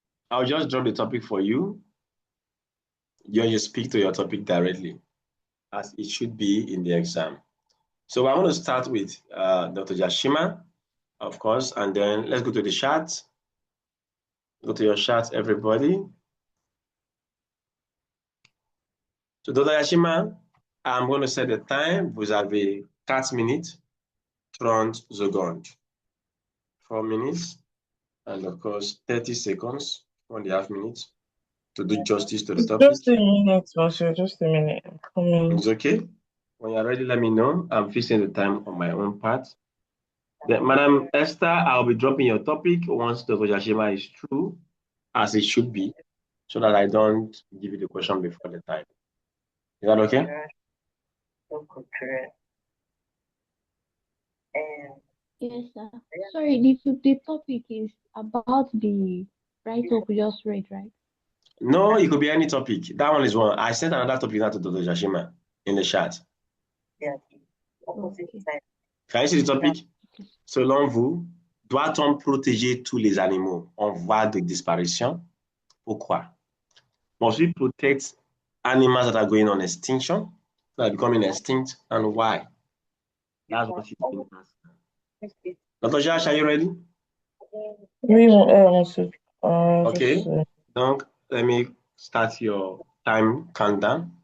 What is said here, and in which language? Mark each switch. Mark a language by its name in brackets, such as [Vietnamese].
[English] I'll just drop the topic for you. You speak to your topic directly, as it should be in the exam. So I want to start with Dr. Yashima, of course, and then let's go to the chat. Go to your chat, everybody. So Dr. Yashima, I'm going to set the time. [French] Vous avez 4 minutes, 30 secondes. [English] 4 minutes, and of course, 30 seconds, 1.5 minutes to do justice to the topic. Just a minute, monsieur, just a minute. It's okay. When you're ready, let me know. I'm fixing the time on my own part. Then, Madam Esther, I'll be dropping your topic once Dr. Yashima is through, as it should be, so that I don't give you the question before the time. Is that okay? Yes, sir. Sorry, the topic is about the write-up we just read, right? No, it could be any topic. That one is one. I sent another topic now to Dr. Yashima in the chat. Okay. Can you see the topic? [French] Selon vous, doit-on protéger tous les animaux en voie de disparition? Pourquoi? [English] Must we protect animals that are going on extinction, that are becoming extinct, and why? That's what she's been asking. Dr. Josh, are you ready? [French] Oui, monsieur. [English] Okay. [French] Donc, [English] let me start your time countdown.